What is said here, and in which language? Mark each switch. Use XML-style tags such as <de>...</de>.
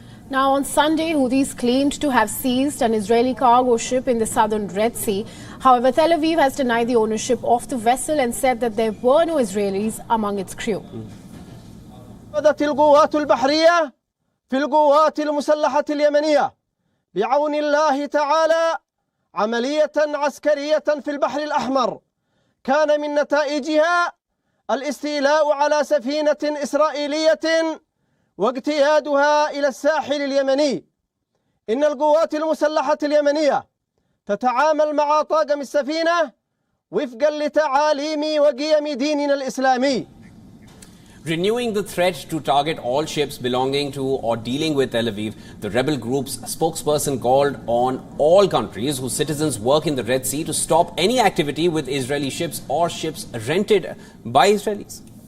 <en>Now, on Sunday, Houthis claimed to have seized an Israeli cargo ship in the southern Red Sea. However, Tel Aviv has denied the ownership of the vessel and said that there were no Israelis among its crew.</en> <ar>القوات البحرية في القوات المسلحة اليمنية بعون الله تعالى عملية عسكرية في البحر الأحمر كان من نتائجها الاستيلاء على سفينة إسرائيلية واجتيادها إلى الساحل اليمني. إن القوات المسلحة اليمنية تتعامل مع طاقم السفينة وفقا لتعاليم وقيم ديننا الإسلامي.</ar> <en>Renewing the threat to target all ships belonging to or dealing with Tel Aviv, the rebel group's spokesperson called on all countries whose citizens work in the Red Sea to stop any activity with Israeli ships or ships rented by Israelis.</en>